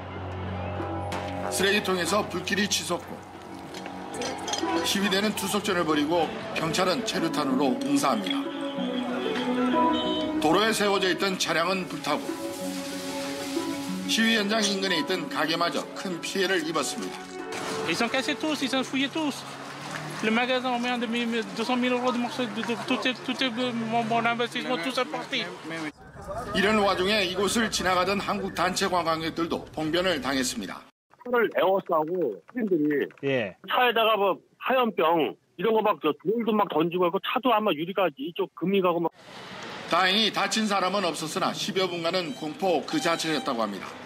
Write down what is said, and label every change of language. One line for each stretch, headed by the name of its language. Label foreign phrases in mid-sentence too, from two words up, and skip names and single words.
Korean: 쓰레기통에서 불길이 치솟고 시위대는 투석전을 벌이고 경찰은 체류탄으로 응사합니다. 도로에 세워져 있던 차량은 불타고 시위 현장 인근에 있던 가게마저 큰 피해를 입었습니다.
French: Ils ont cassé tous, ils ont fouillé tous. Le magasin, on met 200 000 euros de morceaux, tout mon investissement, tout est parti.
Korean: 이런 와중에 이곳을 지나가던 한국 단체 관광객들도 봉변을 당했습니다. 차를 에워싸고 시민들이 차에다가 뭐 하얀병 이런 거 막 돌도 막 던지고 하고 차도 아마 유리가 이쪽 금이 가고 막. 다행히 다친 사람은 없었으나 10여 분간은 공포 그 자체였다고 합니다.